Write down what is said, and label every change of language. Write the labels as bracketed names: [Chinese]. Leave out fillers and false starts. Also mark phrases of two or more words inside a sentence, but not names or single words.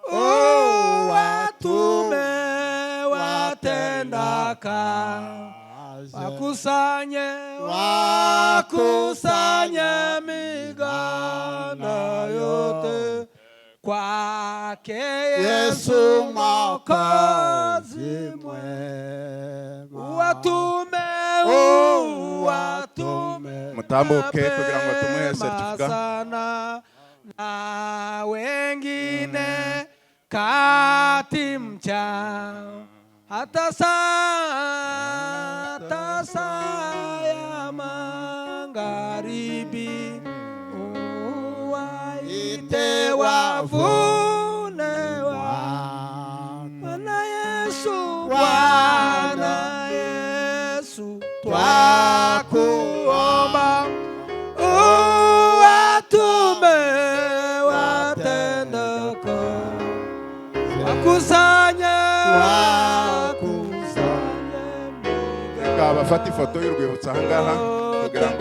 [Swahili] watume watendaka wakusanye miganda yote kwake Yesu Mwokozi mwema. Watume [Kinyarwanda] mutambuke kugira ngo tumuhe certificate. [Swahili] na wengine kati mchana hata saa ya magharibi uwaite wavune Bwana Yesu, Bwana Yesu, twakuomba uwatume watendako wakusanye [Kinyarwanda] bafata ifoto y'urwibutso aha ngaha kugira ngo